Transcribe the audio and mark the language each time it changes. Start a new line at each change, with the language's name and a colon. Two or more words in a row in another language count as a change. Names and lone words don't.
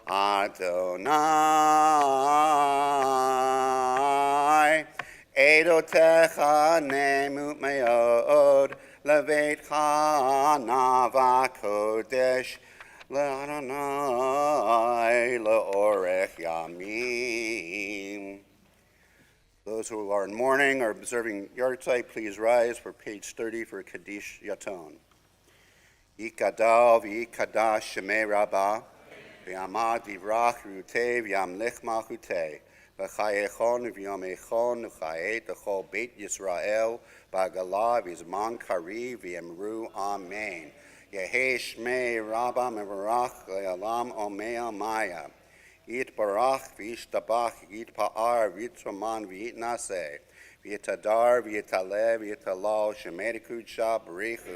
Hebrew: אדני, עדותיך נאמנו מאד, לביתך נאוה קודש, לאדני לאורך ימים.
English: Those who are in mourning or observing yahrzeit, please rise for page 30 for Kaddish Yaton.
Aramaic: יתגדל ויתקדש שמיה רבא, בעלמא די ברא כרעותיה וימליך מלכותיה, בחייכון וביומיכון ובחיי דכל בית ישראל בעגלא ובזמן קריב ואמרו אמן. יהא שמיה רבא מברך לעלם ולעלמי עלמיא. יתברך וישתבח ויתפאר ויתרומם ויתנשא ויתהדר ויתעלה ויתהלל שמיה דקודשא בריך הוא.